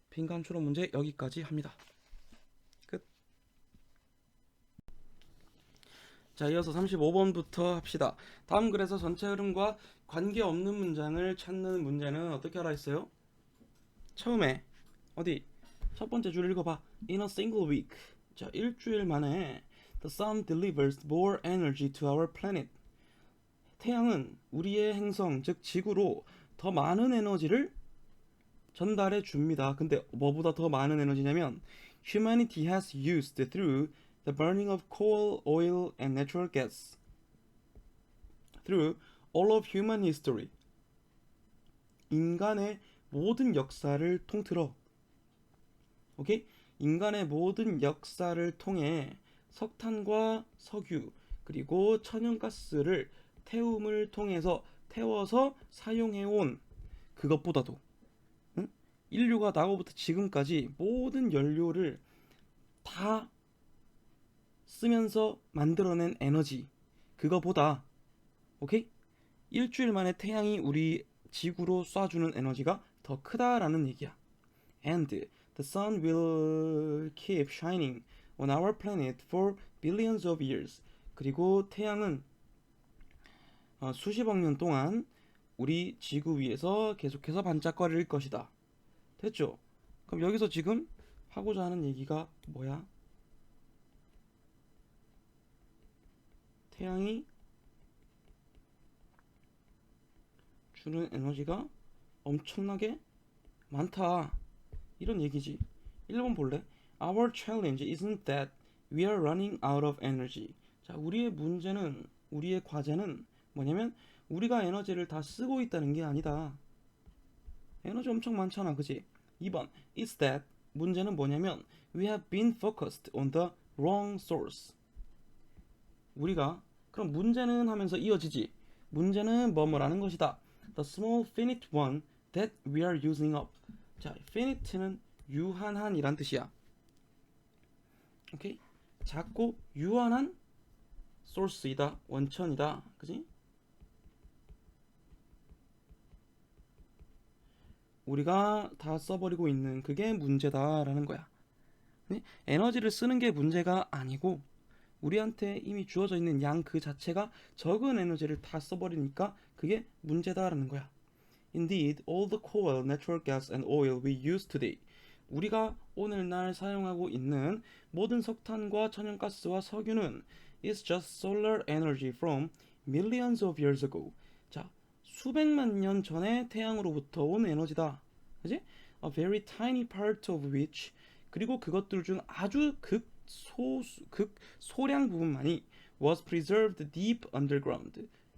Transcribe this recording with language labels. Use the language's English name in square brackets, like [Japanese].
[Korean] 빈칸 추론 문제 여기까지 합니다. 끝. 자, 이어서 35번부터 합시다. 다음 글에서 전체 흐름과 관계없는 문장을 찾는 문제는 어떻게 하라 했어요? 처음에 어디? 첫 번째 줄 읽어봐. [English] In a single week. [Korean] 자, 일주일 만에 [English] The sun delivers more energy to our planet. [Korean] 태양은 우리의 행성, 즉 지구로 더 많은 에너지를 전달해 줍니다. 근데 뭐보다 더 많은 에너지냐면 [English] Humanity has used through the burning of coal, oil, and natural gas through all of human history. [Korean] 인간의 모든 역사를 통틀어, 오케이? 인간의 모든 역사를 통해 석탄과 석유 그리고 천연가스를 태움을 통해서 태워서 사용해온 그것보다도 인류가 나고부터 지금까지 모든 연료를 다 쓰면서 만들어낸 에너지 그거보다 오케이? 일주일 만에 태양이 우리 지구로 쏴주는 에너지가 더 크다라는 얘기야. [English] And the sun will keep shining on our planet for billions of years. [Korean] 그리고 태양은 수십억 년 동안 우리 지구 위에서 계속해서 반짝거릴 것이다. 됐죠? 그럼 여기서 지금 하고자 하는 얘기가 뭐야? 태양이 주는 에너지가 엄청나게 많다. 이런 얘기지. 1번 볼래? [English] Our challenge isn't that we are running out of energy. [Korean] 자, 우리의 과제는 뭐냐면 우리가 에너지를 다 쓰고 있다는 게 아니다. 에너지 엄청 많잖아, 그지? [English] 2번 It's that [Korean] 문제는 뭐냐면 [English] we have been focused on the wrong source. [Korean] 우리가 그럼 문제는 하면서 이어지지. 문제는 뭐뭐라는 것이다. [English] The small finite one that we are using up. [Korean] 자, finite는 유한한이란 뜻이야. 오케이? 작고 유한한 소스이다. 원천이다. 그지? 우리가 다 써버리고 있는 그게 문제다라는 거야. 네? 에너지를 쓰는 게 문제가 아니고 우리한테 이미 주어져 있는 양 그 자체가 적은 에너지를 다 써버리니까 그게 문제다라는 거야. [English] Indeed, all the coal, natural gas, and oil we use today. [Korean] 우리가 오늘날 사용하고 있는 모든 석탄과 천연가스와 석유는 [English] is just solar energy from millions of years ago. [Korean] 자, 수백만 년 전에 태양으로부터 온 에너지다. 그지? [English] A very tiny part of which [Korean] 그리고 그것들 중 아주 극소량 부분만이 [English] was preserved deep underground.